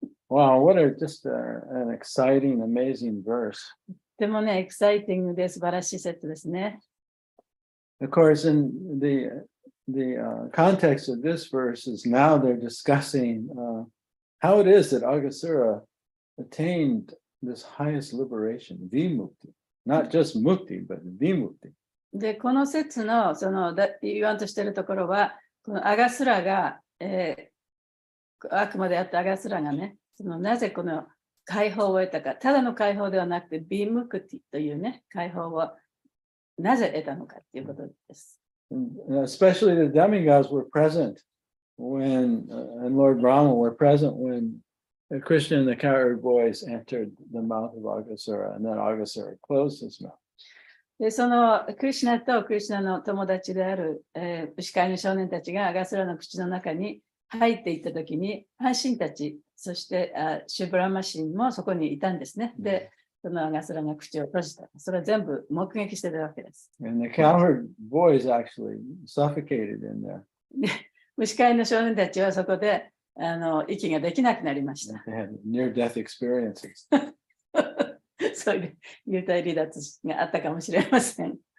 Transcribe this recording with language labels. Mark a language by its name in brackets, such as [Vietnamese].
[English] Wow, what an exciting, amazing verse. [Japanese] とてもね、エキサイティングで素晴らしい説ですね。 [English] Of course, in the context of this verse is now they're discussing how it is that Aghasura attained this highest liberation, vimukti. Not just mukti, but vimukti. [Japanese] で、この説の言わんとしているところは、このアガスラが、悪魔であったアガスラがね、なぜこの解放を得たか、ただの解放ではなくて、ビムクティというね、解放をなぜ得たのかということです。 [English] And especially the demigods were present when, and Lord Brahma were present when Krishna and the cowherd boys entered the mouth of Aghasura, and then Aghasura closed his mouth. [Japanese] で、そのクリシュナとクリシュナの友達である、牛飼いの少年たちがアガスラの口の中に入っていったときに、半神たち、そしてシュブラマ神もそこにいたんですね。で、そのアガスラが口を閉じた。それは全部目撃してるわけです。 [English] And the cowherd boys actually suffocated in there. [Japanese] で、牛飼いの少年たちはそこで息ができなくなりました。 [English] They had near-death experiences. [Japanese] そういう幽体離脱があったかもしれません。